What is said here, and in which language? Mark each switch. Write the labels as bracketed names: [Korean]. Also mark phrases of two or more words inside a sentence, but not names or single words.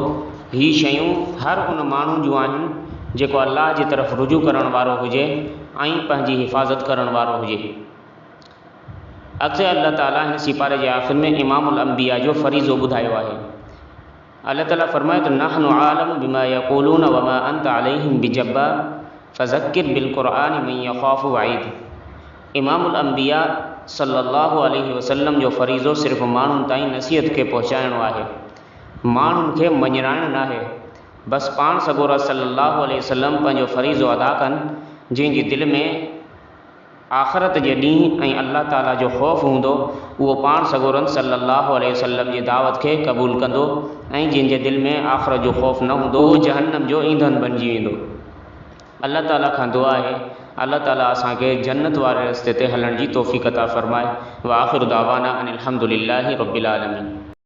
[Sindhi] ही शयूं हर उन माण्हू जूं आहिनि जेको अल्लाह जी तरफ़ रुजू करण वारो हुजे ऐं पंहिंजी हिफ़ाज़त करण वारो हुजे। अॻिते अल्लाह ताला हिन सिपारे जे आख़िर में इमामुल अंबिया जो फ़रीज़ो ॿुधायो आहे। अल्लाह ताला फरमाए त [Arabic] نحن أعلم بما يقولون وما أنت عليهم بجبار فذكر بالقرآن من يخاف وعيد. [Sindhi] इमामुल अंबिया [Arabic] صلى الله عليه وسلم [Sindhi] जो फ़रीज़ो सिर्फ़ु माण्हुनि ताईं नसीहत खे पहुचाइणो आहे, माण्हुनि खे मञराइणु नाहे। बसि पाण सगोरा [Arabic] صلى الله عليه وسلم [Sindhi] पंहिंजो फ़रीज़ो अदा कनि, जंहिंजी दिलि में आख़िरत जे ॾींहुं ऐं अल्लाह ताला जो ख़ौफ़ हूंदो, उहो पाण सगोरन [Arabic] صلى الله عليه وسلم [Sindhi] जी दावत खे क़बूल कंदो, ऐं जंहिंजे दिलि में आख़िरत जो ख़ौफ़ न हूंदो, उहो जहन्नम जो ईंधन बणिजी वेंदो। अल्लाह ताला खां दुआ आहे अल्लाह ताला असांखे जन्नत वारे रस्ते ते हलण जी तौफ़ीक़ अता फ़रमाए। [Arabic] وآخر دعوانا أن الحمد لله رب العالمين.